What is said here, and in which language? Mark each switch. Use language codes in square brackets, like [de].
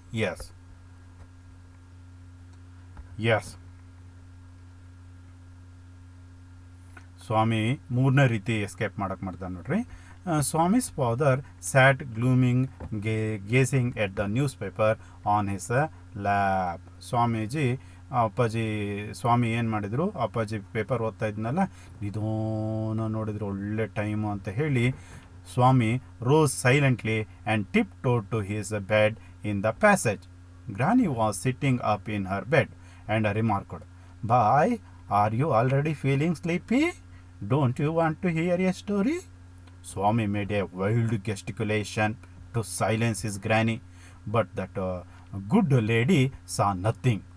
[kn] S, ಸ್ವಾಮಿ 3ನೇ ರೀತಿ escape ಮಾಡಕ್ಕೆ ಮಾಡ್ತಾನೆ ನೋಡ್ರಿ. [en] Swami's father sat glooming, gazing at the newspaper on his lap. [kn] Swamiji ಅಪ್ಪಾಜಿ ಸ್ವಾಮಿ ಏನು ಮಾಡಿದರು, ಅಪ್ಪಾಜಿ ಪೇಪರ್ ಓದ್ತಾ ಇದ್ನಲ್ಲ, ನಿಧಾನ ನೋಡಿದ್ರು ಒಳ್ಳೆ ಟೈಮು ಅಂತ ಹೇಳಿ ಸ್ವಾಮಿ [en] Rose silently and tiptoed to his bed in the passage. Granny was sitting up in her bed and remarked, "Bye, are you already feeling sleepy? Don't you want to hear a story?" Swami made a wild gesticulation to silence his granny, but that good lady saw nothing.